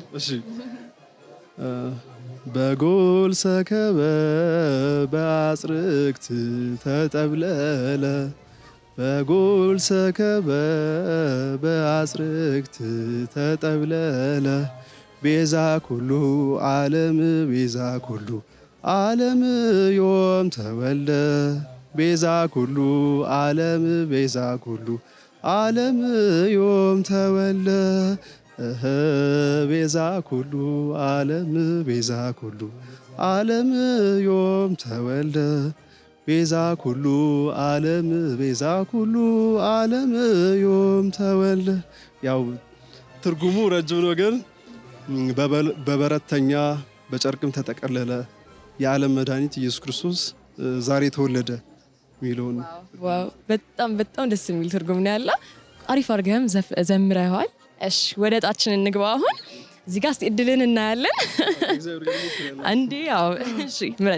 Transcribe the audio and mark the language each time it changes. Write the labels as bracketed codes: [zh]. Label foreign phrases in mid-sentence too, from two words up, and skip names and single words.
[gez] እሺ በጎል ሰከበ በአጽርክት ተጠብለለ በጎል ሰከበ በአጽርክት ተጠብለለ ቤዛ ኩሉ ዓለም ቤዛ ኩሉ ዓለም ዮም ተወልደ ቤዛ ኩሉ ዓለም ቤዛ ኩሉ ዓለም ዮም ተወልደ ቤዛ ኩሉ ዓለም ቤዛ ኩሉ ዓለም ዮም ተወልደ ቤዛ ኩሉ ዓለም ቤዛ ኩሉ ዓለም ዮም ተወልደ። [am] ያው ትርጉሙ ረጅም ነው ግን በበረተኛ በጨርቅም ተጠቀለለ የዓለም መድኃኒት ኢየሱስ ክርስቶስ ዛሬ ተወለደ የሚለውን በጣም በጣም ደስ የሚል ትርጉም ነው ያለው። አሪፍ አድርገህም ዘምረዋል። እሺ ወደ እጣችን እንግባ። አሁን እዚህ ጋር እድልን እናያለን። አንዴ ያው እሺ ምረጥ።